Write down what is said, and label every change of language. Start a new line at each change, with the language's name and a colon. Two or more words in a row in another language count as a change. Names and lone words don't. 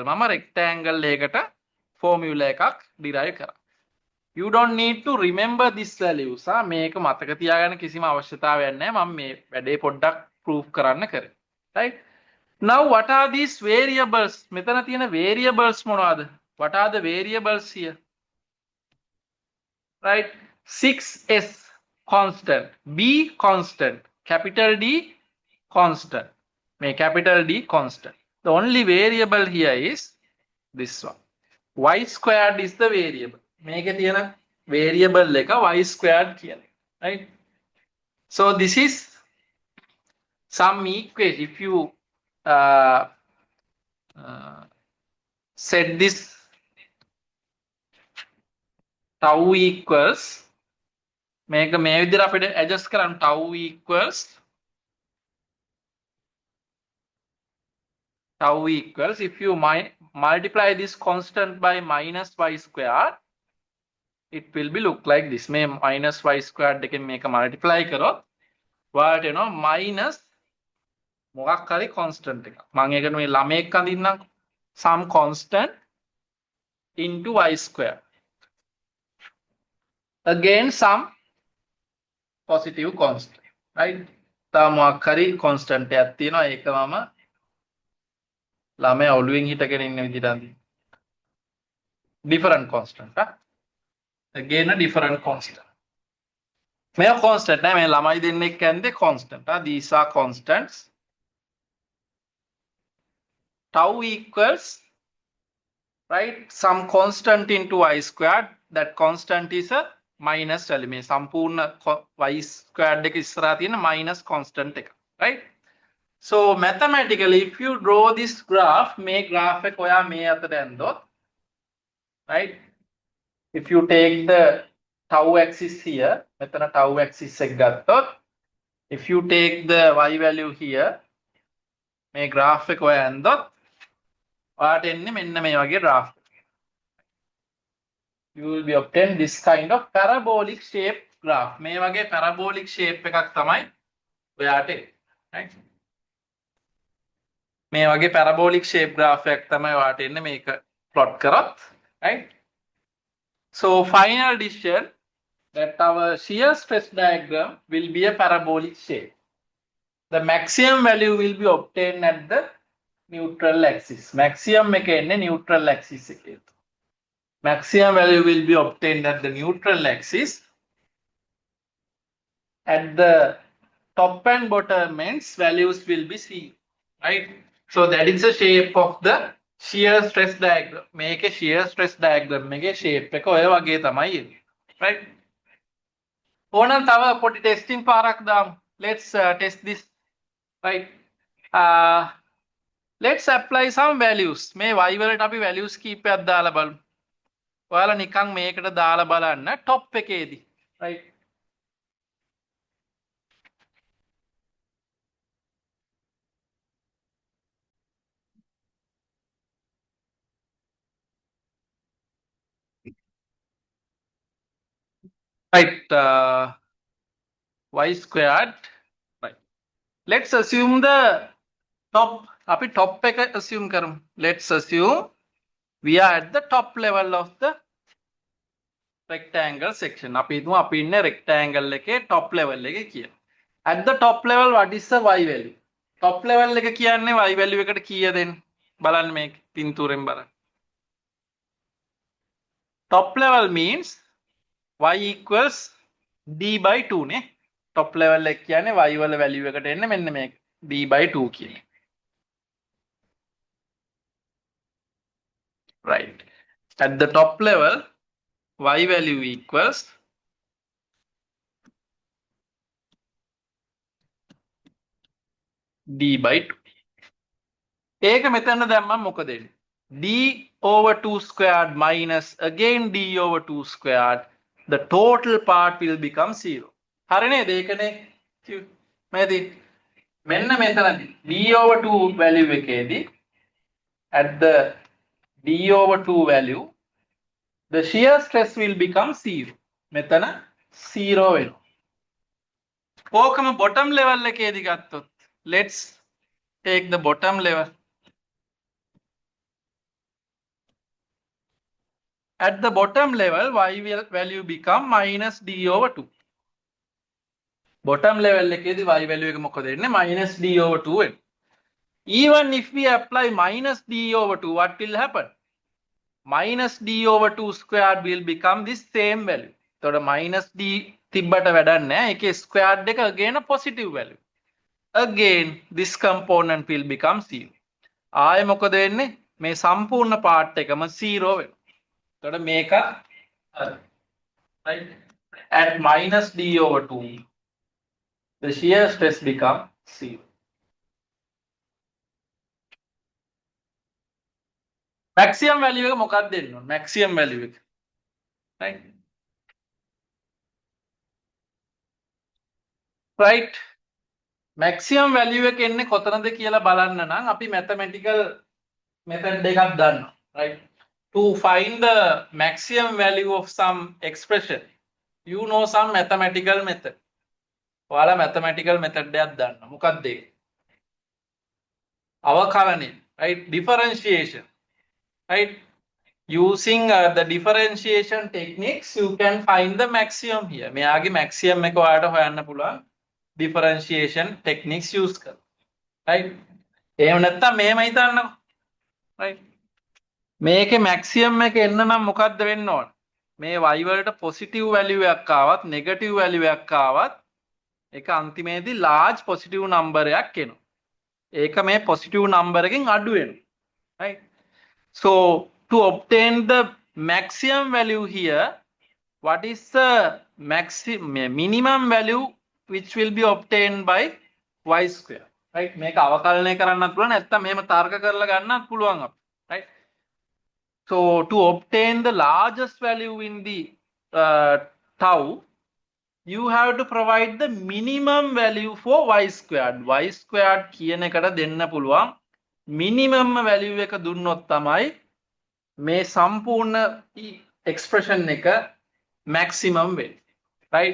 Sinhala: මම rectangle එකකට formula එකක් derive කරා.
English: You don't need to remember this values.
Sinhala: මේක මතක තියාගන්න කිසිම අවශ්‍යතාවයක් නැහැ. මම මේ වැඩේ පොඩ්ඩක් proof කරන්න කරේ.
English: Right? Now what are these variables? මෙතන තියෙන variables මොනවද? What are the variables here? Right? 6s constant, B constant, capital D constant. May capital D constant. The only variable here is this one. Y squared is the variable.
Sinhala: මේකේ තියෙන variable එක
English: y squared
Sinhala: කියන එක.
English: Right? So this is some equation. If you set this tau equals
Sinhala: මේක මේ විදිහට අපිට adjust කරන්න
English: tau equals if you multiply this constant by minus y squared, it will be look like this.
Sinhala: මේ
English: minus y squared
Sinhala: එකෙන් මේක multiply කරොත් ඔයාලට එනවා minus මොකක් හරි constant එකක්. මම ඒකට මේ ළමෙක් අඳින්නම්
English: some constant into y squared. Again some positive constant. Right?
Sinhala: තව මොකක් හරි constant එකක් තියෙනවා. ඒක මම ළමයා ඔළුවෙන් හිටගෙන ඉන්න විදිහට අඳින්න.
English: Different constant. Again a different constant.
Sinhala: මේ constant නෑ මේ ළමයි දෙන්නෙක් කියන්නේ constant.
English: These are constants. Tau equals, right, some constant into y squared. That constant is a minus value.
Sinhala: මේ සම්පූර්ණ
English: y squared
Sinhala: එක ඉස්සරහා තියෙන minus constant එක. Right?
English: So mathematically, if you draw this graph,
Sinhala: මේ graph එක ඔයා මේ අතට ඇන්දොත්,
English: right? If you take the tau axis here,
Sinhala: මෙතන
English: tau axis
Sinhala: එක ගත්තොත්,
English: if you take the y value here,
Sinhala: මේ graph එක ඔයා ඇන්දොත්, ඔයාට එන්නේ මෙන්න මේ වගේ graph.
English: You will be obtain this kind of parabolic shape graph.
Sinhala: මේ වගේ
English: parabolic shape
Sinhala: එකක් තමයි ඔයාට එන්නේ. Right? මේ වගේ
English: parabolic shape graph
Sinhala: එකක් තමයි ඔයාට එන්නේ මේක plot කරොත්.
English: Right? So final decision that our shear stress diagram will be a parabolic shape. The maximum value will be obtained at the neutral axis.
Sinhala: Maximum එක එන්නේ
English: neutral axis
Sinhala: එකේ.
English: Maximum value will be obtained at the neutral axis. At the top and bottom ends, values will be zero. right? So that is the shape of the shear stress diagram. Make a shear stress diagram. Make a shape
Sinhala: එක ඔය වගේ තමයි එන්නේ. Right? ඕනනම් තව පොඩි ටෙස්ටිං පාරක් දාමු.
English: Let's test this. Right? Uh, let's apply some values.
Sinhala: මේ y වලට අපි values කීපයක් දාලා බලමු. ඔයාලා නිකන් මේකට දාලා බලන්න top එකේදී.
English: Right? Right? Y squared. Right? Let's assume the top.
Sinhala: අපි top එක assume කරමු.
English: Let's assume we are at the top level of the rectangle section.
Sinhala: අපි හිතමු අපි ඉන්නේ rectangle එකේ
English: top level
Sinhala: එකේ කියලා.
English: At the top level what is the y value? Top level
Sinhala: එක කියන්නේ
English: y value
Sinhala: එකට කීයද දෙන්නේ? බලන්න මේක පින්තූරෙන් බලන්න.
English: Top level means y equals d by 2
Sinhala: නේ.
English: Top level
Sinhala: එක කියන්නේ y වල value එකට එන්නේ මෙන්න මේක
English: d by 2
Sinhala: කියන්නේ.
English: Right. At the top level y value equals d by 2.
Sinhala: ඒක මෙතන දැම්මම මොකද වෙන්නේ?
English: d over 2 squared minus again d over 2 squared, the total part will become 0.
Sinhala: හරි නේද? ඒකනේ මේදී මෙන්න මෙතනදී
English: d over 2 value එකේදී at the d over 2 value the shear stress will become 0.
Sinhala: මෙතන 0 වෙනවා. ඕකම bottom level එකේදී ගත්තොත්
English: let's take the bottom level. At the bottom level y value become minus d over 2. Bottom level
Sinhala: එකේදී
English: y value
Sinhala: එක මොකද වෙන්නේ?
English: minus d over 2
Sinhala: වෙනවා.
English: Even if we apply minus d over 2, what will happen? Minus d over 2 squared will become this same value.
Sinhala: එතකොට
English: minus d
Sinhala: තිබ්බට වැඩක් නැහැ. ඒකේ squared එක
English: again a positive value. Again this component will become 0.
Sinhala: ආයෙ මොකද වෙන්නේ? මේ සම්පූර්ණ part එකම 0 වෙනවා. එතකොට මේක
English: right at minus d over 2 the shear stress become 0. Maximum value
Sinhala: එක මොකක්ද දෙන්න ඕන?
English: Maximum value
Sinhala: එක.
English: Right? Right? Maximum value
Sinhala: එක එන්නේ කොතනද කියලා බලන්න නම් අපි
English: mathematical method
Sinhala: එකක් දන්නවා.
English: Right? To find the maximum value of some expression, you know some mathematical method.
Sinhala: ඔයාලා
English: mathematical method
Sinhala: එකක් දන්නවා. මොකක්ද ඒක? අවකලනය.
English: Right? Differentiation. Right? Using the differentiation techniques you can find the maximum here.
Sinhala: මෙයාගේ maximum එක ඔයාලට හොයන්න පුළුවන්
English: differentiation techniques use
Sinhala: කරලා. Right? එහෙම නැත්නම් මෙහෙම හිතන්නකො. Right? මේකේ maximum එක එන්න නම් මොකද්ද වෙන්න ඕන? මේ y වලට
English: positive value
Sinhala: එකක් ආවත්
English: negative value
Sinhala: එකක් ආවත් ඒක අන්තිමේදී
English: large positive number
Sinhala: එකක් එනවා. ඒක මේ
English: positive number
Sinhala: එකෙන් අඩු වෙනවා.
English: Right? So to obtain the maximum value here, what is the minimum value which will be obtained by y square? Right?
Sinhala: මේක අවකලනය කරන්නත් පුළුවන් නැත්නම් මෙහෙම තර්ක කරලා ගන්නත් පුළුවන් අපිට.
English: Right? So to obtain the largest value in the tau, you have to provide the minimum value for y squared. Y squared
Sinhala: කියන එකට දෙන්න පුළුවන්
English: minimum value
Sinhala: එක දුන්නොත් තමයි මේ සම්පූර්ණ expression එක maximum වෙන්නේ.
English: Right?